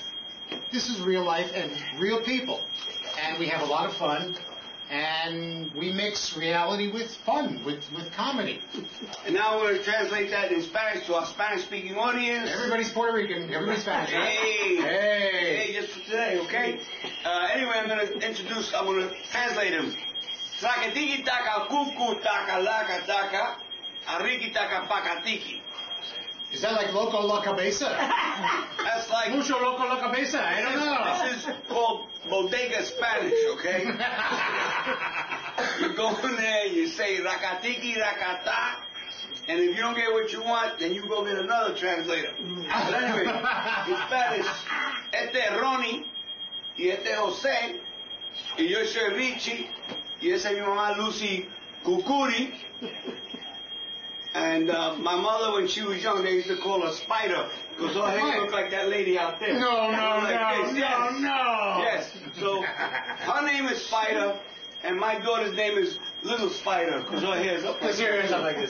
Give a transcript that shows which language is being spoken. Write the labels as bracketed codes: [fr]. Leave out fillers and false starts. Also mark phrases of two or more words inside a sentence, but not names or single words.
[en] This is real life and real people, and we have a lot of fun, and we mix reality with fun, with comedy. And now we're going to translate that in Spanish to our Spanish-speaking audience. Everybody's Puerto Rican, everybody's Spanish. Hey, just for today, okay? Anyway, I'm going to translate him. Sakatiki taka kuku taka laka taka, ariki taka pakatiki. Is that like [es] Loco La Cabeza? [en] That's like... [es] Mucho Loco La Cabeza, [en] I don't know. This is called bodega Spanish, okay? You go in there, you say rakatiki rakata, and if you don't get what you want, then you go get another translator. But anyway, in Spanish, [es] este es Ronnie, y este es Jose, y yo soy Richie, y esa es mi mamá Lucy Cucuri. [en] And my mother, when she was young, they used to call her Spider, because her hair looked like that lady out there. No. Yes. So her name is Spider, and my daughter's name is Little Spider, because her hair's up like this.